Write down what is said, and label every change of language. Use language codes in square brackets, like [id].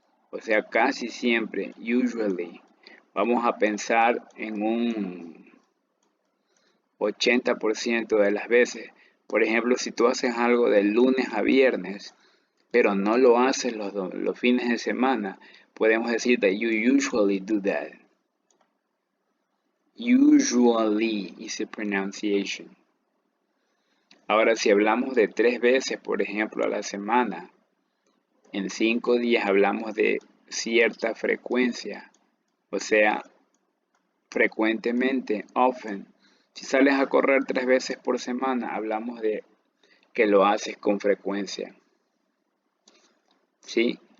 [es] O sea, casi siempre, usually. Vamos a pensar en un 80% de las veces. Por ejemplo, si tú haces algo de lunes a viernes, pero no lo haces los fines de semana, podemos decir [en] that you usually do that. Usually is the pronunciation. [es] Ahora, si hablamos de 3 veces, por ejemplo, a la semana, en 5 días hablamos de cierta frecuencia, o sea, frecuentemente, often. Si sales a correr 3 veces por semana, hablamos de que lo haces con frecuencia. ¿Sí?